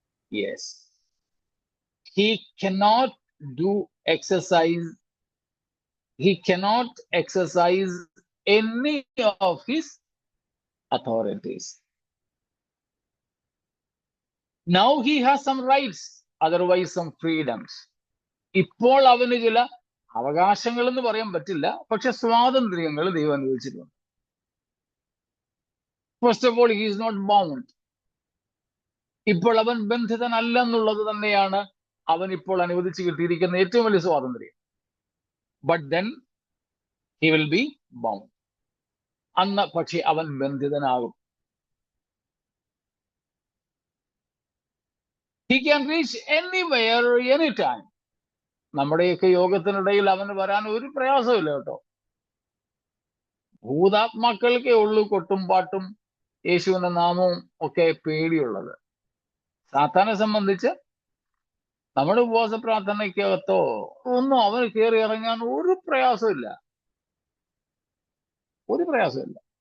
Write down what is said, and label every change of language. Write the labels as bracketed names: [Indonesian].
[English] Yes. He cannot do exercise. He cannot exercise any of his authorities. Now he has some rights, otherwise some freedoms. [Malayalam] ഇപ്പോൾ അവന് ചില അവകാശങ്ങൾ എന്ന് പറയാൻ പറ്റില്ല, പക്ഷെ സ്വാതന്ത്ര്യങ്ങൾ ദൈവം അനുവദിച്ചിട്ടുണ്ട്. [English] First of all, he is not bound. [Malayalam] ഇപ്പോൾ അവൻ ബന്ധിതനല്ല എന്നുള്ളത് തന്നെയാണ് അവൻ ഇപ്പോൾ അനുവദിച്ച് കിട്ടിയിരിക്കുന്ന ഏറ്റവും വലിയ സ്വാതന്ത്ര്യം. [English] But then he will be bound. [Malayalam] അന്ന് പക്ഷെ അവൻ ബന്ധിതനാകും. [English] He can reach anywhere, anytime. [Malayalam] നമ്മുടെയൊക്കെ യോഗത്തിനിടയിൽ അവന് വരാൻ ഒരു പ്രയാസമില്ല കേട്ടോ. ഭൂതാത്മാക്കൾക്കേ ഉള്ളൂ കൊട്ടും പാട്ടും യേശുവിന്റെ നാമവും ഒക്കെ പേടിയുള്ളത്. സാത്താനെ സംബന്ധിച്ച് നമ്മുടെ ഉപവാസ പ്രാർത്ഥനയ്ക്കകത്തോ ഒന്നും അവന് കയറി ഇറങ്ങാൻ ഒരു പ്രയാസമില്ല, ഒരു പ്രയാസമില്ല.